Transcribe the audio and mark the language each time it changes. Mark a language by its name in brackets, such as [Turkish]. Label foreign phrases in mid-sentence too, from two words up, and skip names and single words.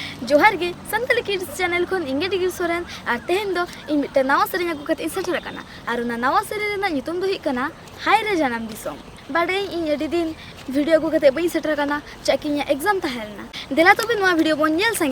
[Santali] जोहार गे संताली किड्स चैनल खन इंगे डिगिर सोरेन और तेहन दो इन मिट्टे नवा सेरें अगु कते सेटर कना और ना नवा सेरें रेना नितुम दो हिक कना हाय रे जानम दिसोम बाडे इन एडी दिन वीडियो अगु कते बई सेटर कना [English] checking exam [Santali] तहेलना देला तबे नवा वीडियो बोन नेल संगे